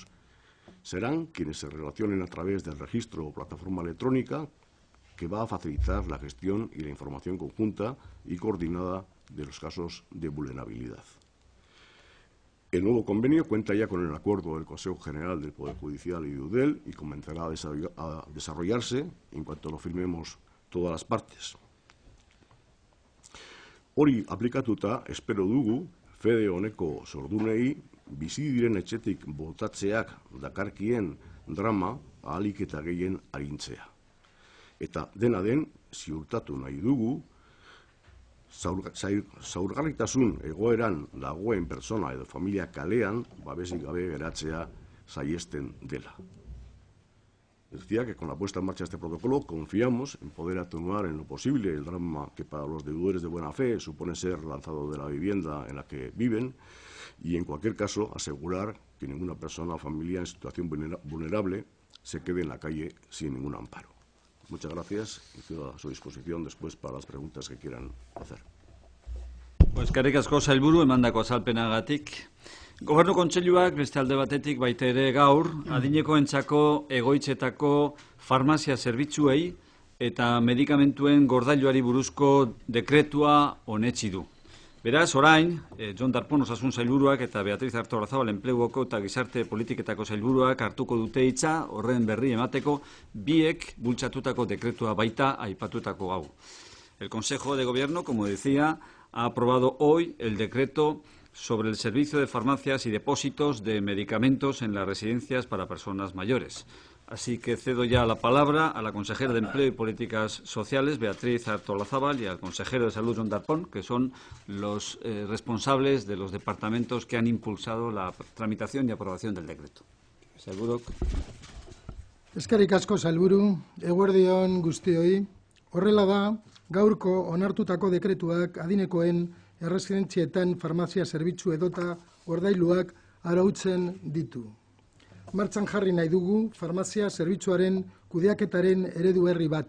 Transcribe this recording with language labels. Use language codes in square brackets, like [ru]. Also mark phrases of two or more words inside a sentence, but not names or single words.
[es] Serán quienes se relacionen a través del registro o plataforma electrónica que va a facilitar la gestión y la información conjunta y coordinada de los casos de vulnerabilidad. El nuevo convenio cuenta ya con el acuerdo del Consejo General del Poder Judicial y de Eudel y comenzará a desarrollarse en cuanto lo firmemos todas las partes. [eu] Hori aplikatuta, espero dugu, fede honeko sordunei bizi diren etxetik botatzeak dakarkien drama ahalik eta gehien arintzea. Eta dena den, ziurtatu nahi dugu, zaurgarritasun egoeran dagoen persona edo familia kalean babesik gabe geratzea saihesten dela. [es] Decía que con la puesta en marcha de este protocolo confiamos en poder atenuar en lo posible el drama que para los deudores de buena fe supone ser lanzado de la vivienda en la que viven y, en cualquier caso, asegurar que ninguna persona o familia en situación vulnerable se quede en la calle sin ningún amparo. Muchas gracias y quedo a su disposición después para las preguntas que quieran hacer. [eu] Eskerrik asko sailburu emandako azalpenagatik. Gobernu Kontseiluak beste alde batetik baita ere gaur adinekoentzako egoitzetako farmazia zerbitzuei eta medikamentuen gordailuari buruzko dekretua onetsi du. Beraz, orain, Jon Darpón osasun sailburuak eta Beatriz Artolazabal enpleguko eta gizarte politiketako sailburuak hartuko dute hitza horren berri emateko biek bultzatutako dekretua baita aipatutako hau. [es] El Consejo de Gobierno, como decía, ha aprobado hoy el decreto sobre el servicio de farmacias y depósitos de medicamentos en las residencias para personas mayores. Así que cedo ya la palabra a la consejera de Empleo y Políticas Sociales, Beatriz Artolazabal, y al consejero de Salud, Jon Darpón, que son los responsables de los departamentos que han impulsado la tramitación y aprobación del decreto. [eu] Sailburuk. Eskerrik asko, sailburu, eguerdi on guztioi. Horrela da, gaurko onartutako dekretuak adinekoen erresidentzietan farmazia zerbitzu edota ordailuak arautzen ditu. Martxan jarri nahi dugu farmazia zerbitzuaren kudeaketaren eredu berri bat.